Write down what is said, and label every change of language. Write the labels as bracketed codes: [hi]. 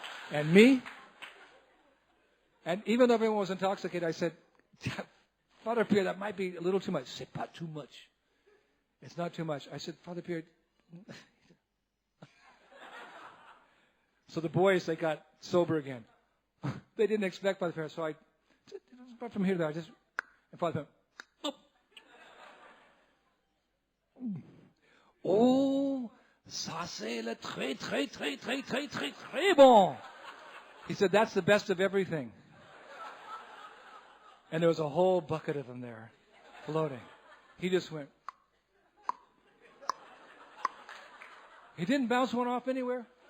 [en] And me? And even though everyone was intoxicated, I said, "Father Pierre, that might be a little too much." [fr] C'est pas too much. [en] It's not too much. I said, "Father Pierre." So the boys, they got sober again. They didn't expect Father Pierre, so from here to there, and Father Pierre, "Oh, [fr] ça c'est le très, très, très, très, très, très, très bon." [en] He said, "That's the best of everything." And there was a whole bucket of them there, floating. He just went. He didn't bounce one off anywhere.